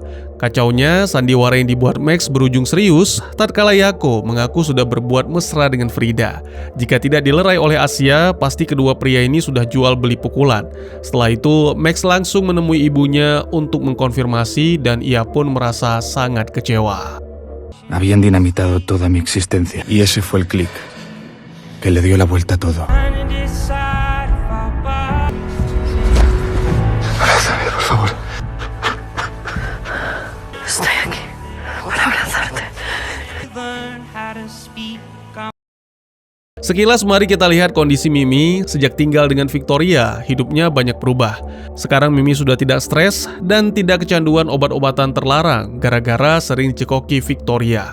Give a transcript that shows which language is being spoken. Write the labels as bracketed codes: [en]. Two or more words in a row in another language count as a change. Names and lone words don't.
[id] Kacaunya, sandiwara yang dibuat Max berujung serius tatkala Yako mengaku sudah berbuat mesra dengan Frida. Jika tidak dilerai oleh Asia, pasti kedua pria ini sudah jual beli pukulan. Setelah itu, Max langsung menemui ibunya untuk mengkonfirmasi dan ia pun merasa sangat kecewa. [es] Habían dinamitado toda mi existencia. Y ese fue el clic que le dio la vuelta a todo. Abrázame, por favor. Estoy aquí para abrazarte. [id] Sekilas mari kita lihat kondisi Mimi. Sejak tinggal dengan Victoria, hidupnya banyak berubah. Sekarang Mimi sudah tidak stres dan tidak kecanduan obat-obatan terlarang gara-gara sering cekoki Victoria.